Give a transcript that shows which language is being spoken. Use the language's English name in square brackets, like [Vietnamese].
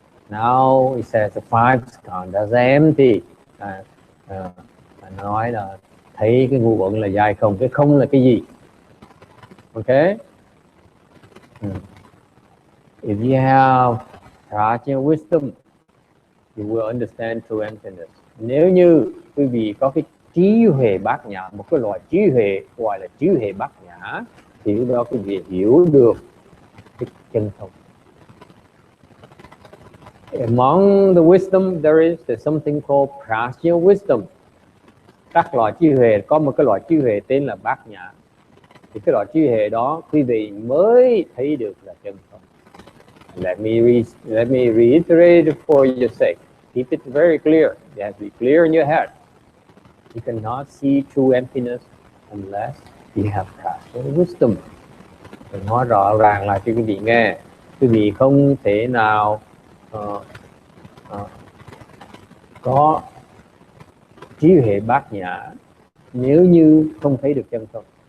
[English] Now it says the five skandhas are empty. [Vietnamese] Nói là thấy cái ngũ uẩn là dài không, cái không là cái gì? [English] Okay. If you have prajna wisdom, you will understand true emptiness. [Vietnamese] Nếu như quý vị có cái trí huệ bát nhã, một cái loại trí huệ gọi là trí huệ bát nhã, thì lúc đó quý vị hiểu được cái chân không. [English] Among the wisdom there's something called prajna wisdom. [Vietnamese] Các loại trí huệ, có một cái loại trí huệ tên là bát nhã. Thì cái loại trí huệ đó quý vị mới thấy được là chân không. [English] Let me reiterate for your sake. Keep it very clear. It has to be clear in your head. You cannot see true emptiness unless you have practical wisdom. [Vietnamese] Mình nói rõ ràng là cho quý vị nghe. Quý vị không thể nào có trí huệ bát nhã nếu như không thấy được chân không.